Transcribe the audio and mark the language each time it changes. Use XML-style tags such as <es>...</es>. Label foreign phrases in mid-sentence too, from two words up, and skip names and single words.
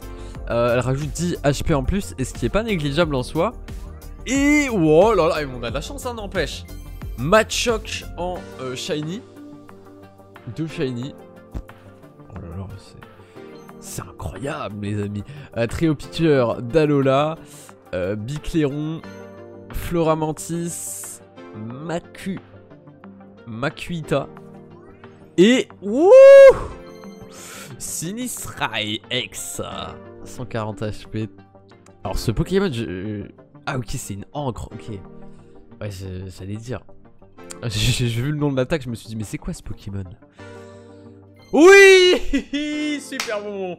<fr>Elle rajoute 10 HP en plus, et ce qui est pas négligeable en soi. Et... Oh là là, on a de la chance, hein, n'empêche. Machoke en Shiny. 2 Shiny. Oh là là, c'est incroyable, les amis. Trio Pitcher d'Alola. Bicléron. Floramantis. Makuita. Et ouh, Sinistrai X 140 HP. Alors ce Pokémon ah ok, c'est une encre, ok. Ouais, j'allais dire. J'ai vu le nom de l'attaque, je me suis dit mais c'est quoi ce Pokémon? Oui. Super bon.</fr>